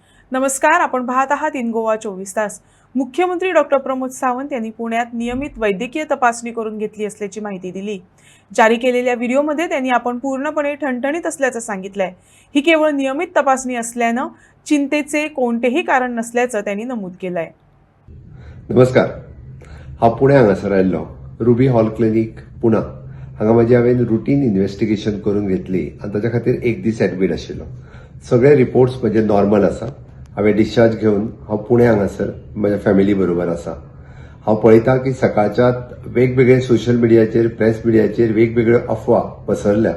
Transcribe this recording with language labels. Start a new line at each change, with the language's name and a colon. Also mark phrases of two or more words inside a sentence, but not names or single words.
Marathi: नमस्कार, आपण पाहत आहात इन गोवा 24 तास। मुख्यमंत्री डॉक्टर प्रमोद सावंत यांनी पुण्यात नियमित वैद्यकीय तपासणी करून घेतली असल्याची माहिती दिली। जारी केलेल्या व्हिडिओमध्ये त्यांनी आपण पूर्णपणे ठणठणीत असल्याचं सांगितलंय। ही केवळ नियमित तपासणी असल्याने चिंतेचे कोणतेही कारण नसल्याचं त्यांनी नमूद केलंय।
Konkani: नमस्कार, हांव पुणे हांगासर आयिल्लो रुबी हॉल क्लिनिक पुणे हांगा म्हजी हांवें
English: routine investigation
Konkani: करून घेतली आनी ताच्या खातीर एक दीस एडमीट आशिल्लो। सगळे रिपोर्ट्स म्हजे नॉर्मल आसा। हांवें डिस्चार्ज घेवन हांव पुणे हांगासर म्हज्या फॅमिली बरोबर आसा। हांव पळयतां की सकाळच्यात वेगवेगळे सोशल मिडियाचेर प्रेस मिडियाचेर वेगवेगळ्यो अफवा पसरल्या।